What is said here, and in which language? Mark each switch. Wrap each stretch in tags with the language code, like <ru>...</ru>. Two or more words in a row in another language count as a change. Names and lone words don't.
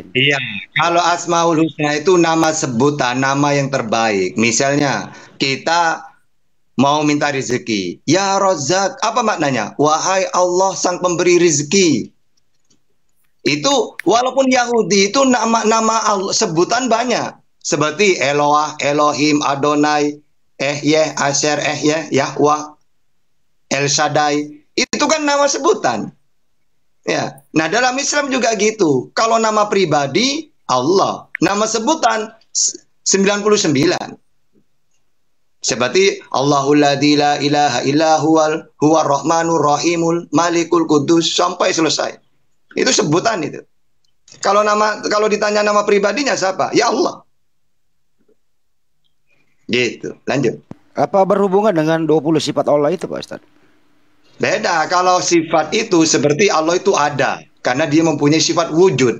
<id>Iya, kalau Asmaul Husna itu nama sebutan, nama yang terbaik. Misalnya kita mau minta rezeki, ya Rozak, apa maknanya? Wahai Allah sang pemberi rezeki. Itu walaupun Yahudi itu nama-nama sebutan banyak, seperti Eloah, Elohim, Adonai, Ehyeh, Asher, Ehyeh, Yahweh, El Shaddai. Itu kan nama sebutan. Ya. Nah, dalam Islam juga gitu. Kalau nama pribadi Allah, nama sebutan 99. Seperti</id> <ar>الله الذي لا إله إلا هو الرحمن الرحيم الملك القدوس</ar> <id>sampai selesai. Itu sebutan itu. Kalau ditanya nama pribadinya siapa? Ya Allah. Gitu. Lanjut. Apa berhubungan dengan 20 sifat Allah itu Pak Ustadz? Beda. Kalau sifat itu seperti Allah itu ada, karena dia mempunyai sifat wujud.</id>